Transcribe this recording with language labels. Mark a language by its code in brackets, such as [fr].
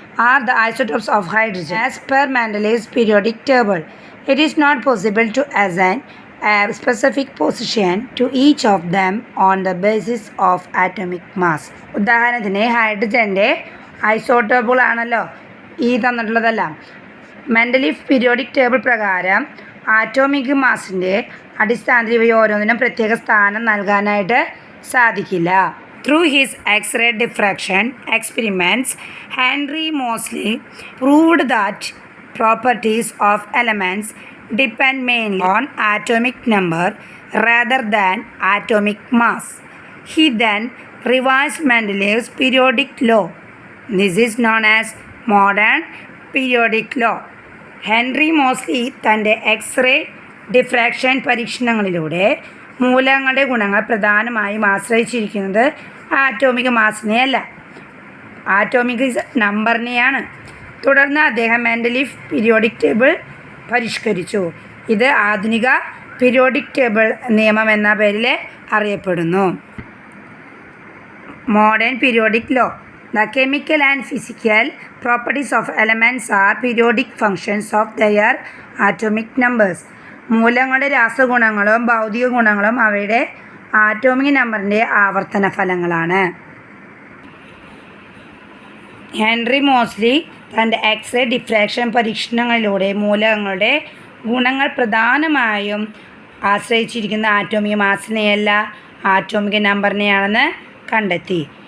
[en] Are the isotopes of hydrogen as per Mendeleev's periodic table. It is not possible to assign a specific position to each of them on the basis of atomic mass. [ml] ഉദാഹരണത്തിന് ഹൈഡ്രജൻ്റെ ഐസോട്ടോപ്പുകളാണല്ലോ ഈ തന്നിട്ടുള്ളതെല്ലാം. Mendeleev periodic table പ്രകാരം atomic മാസിൻ്റെ അടിസ്ഥാനത്തിൽ ഇവ ഓരോന്നിനും പ്രത്യേക സ്ഥാനം നൽകാനായിട്ട് സാധിക്കില്ല. [en] Through his X-ray diffraction experiments, Henry Moseley proved that properties of elements depend mainly on atomic number rather than atomic mass. He then revised Mendeleev's periodic law. This is known as modern periodic law. [ml] Henry Moseley തൻ്റെ x-ray diffraction പരീക്ഷണങ്ങളിലൂടെ മൂലകങ്ങളുടെ ഗുണങ്ങൾ പ്രധാനമായും ആശ്രയിച്ചിരിക്കുന്നത് atomic മാസിനെയല്ല, atomic നമ്പറിനെയാണ്. തുടർന്ന് അദ്ദേഹം Mendeleev periodic table പരിഷ്കരിച്ചു. ഇത് ആധുനിക periodic table നിയമം എന്ന പേരിൽ അറിയപ്പെടുന്നു. [en] Modern periodic law. The chemical and physical properties of elements are periodic functions of their atomic numbers. [ml] മൂലകങ്ങളുടെ രാസഗുണങ്ങളും ഭൗതിക ഗുണങ്ങളും അവയുടെ ആറ്റോമിക് നമ്പറിൻ്റെ ആവർത്തന ഫലങ്ങളാണ്. ഹെൻറി മോസ്ലി തൻ്റെ എക്സ്റേ ഡിഫ്രാക്ഷൻ പരീക്ഷണങ്ങളിലൂടെ മൂലകങ്ങളുടെ ഗുണങ്ങൾ പ്രധാനമായും ആശ്രയിച്ചിരിക്കുന്ന ആറ്റോമിക് മാസിനെയല്ല, ആറ്റോമിക് നമ്പറിനെയാണെന്ന് കണ്ടെത്തി.